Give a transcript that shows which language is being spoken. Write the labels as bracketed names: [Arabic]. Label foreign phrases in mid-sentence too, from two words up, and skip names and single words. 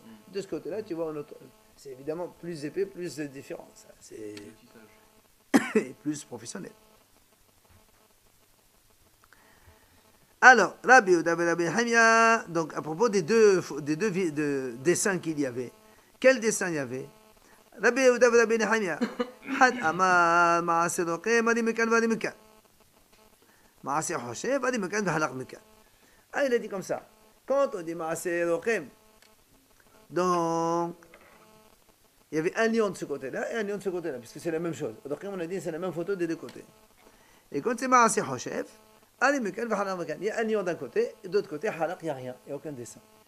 [French] De ce côté-là, tu vois un autre. C'est évidemment plus épais, plus différent. Ça, c'est plus professionnel. Alors, Rabbi Yehuda et Rabbi Nehemia, donc à propos des deux dessins qu'il y avait, quel dessin il y avait? [Hebrew] Rabbi Yehuda et Rabbi Nehemia, חד אמר מעשה אלוקים עד מכאן ועד מכאן מעשה חושב עד מכאן והלך מכאן. [French] Ah, il a dit comme ça. Quand on dit [Hebrew] מעשה אלוקים, [French] donc il y avait un lion de ce côté-là et un lion de ce côté-là, puisque c'est la même chose. Donc on a dit c'est la même photo des deux côtés. Et quand c'est [Hebrew] מעשה חושב, [French] il y a un lion d'un côté, et de l'autre côté, halak, il n'y a rien, il n'y a aucun dessin.